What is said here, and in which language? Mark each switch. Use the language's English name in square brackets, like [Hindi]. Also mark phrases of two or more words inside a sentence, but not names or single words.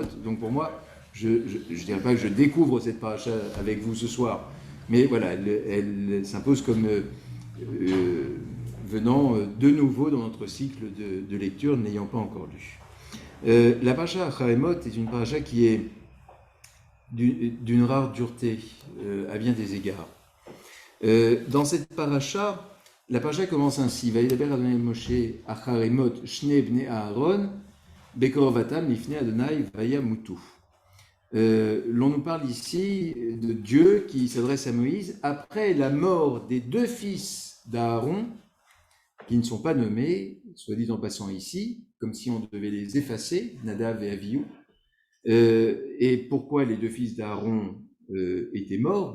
[French] Donc pour moi, je ne dirais pas que je découvre cette paracha avec vous ce soir, mais voilà, elle s'impose comme venant de nouveau dans notre cycle de lecture, n'ayant pas encore lu. La paracha Acharemot est une paracha qui est d'une rare dureté à bien des égards. Dans cette paracha, la paracha commence ainsi: [Hebrew] וידבר אדוני משה אחרי מות שני בני אהרן בקרבתם לפני אדוני וימותו. [French] L'on nous parle ici de Dieu qui s'adresse à Moïse après la mort des deux fils d'Aaron, qui ne sont pas nommés, soit dit en passant ici, comme si on devait les effacer, Nadav et Avihu. Et pourquoi les deux fils d'Aaron étaient morts?